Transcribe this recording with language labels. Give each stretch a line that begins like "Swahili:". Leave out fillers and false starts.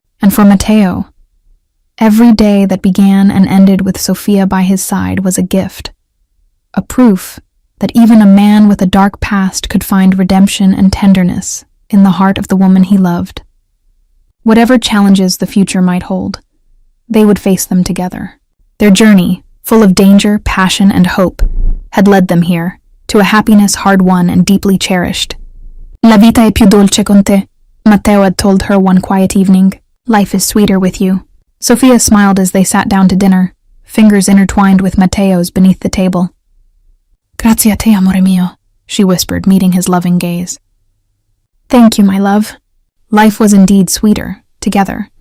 English: And for Matteo, every day that began and ended with Sofia by his side was a gift, a proof that even a man with a dark past could find redemption and tenderness in the heart of the woman he loved. Whatever challenges the future might hold, they would face them together. Their journey, full of danger, passion, and hope, had led them here, to a happiness hard-won and deeply cherished.
Italian: La vita è più dolce con te, Matteo
English: had told her one quiet evening. Life is sweeter with you. Sofia smiled as they sat down to dinner, fingers intertwined with Matteo's beneath the table.
Italian: Grazie a te, amore mio,
English: she whispered, meeting his loving gaze. Thank you, my love. Life was indeed sweeter, together.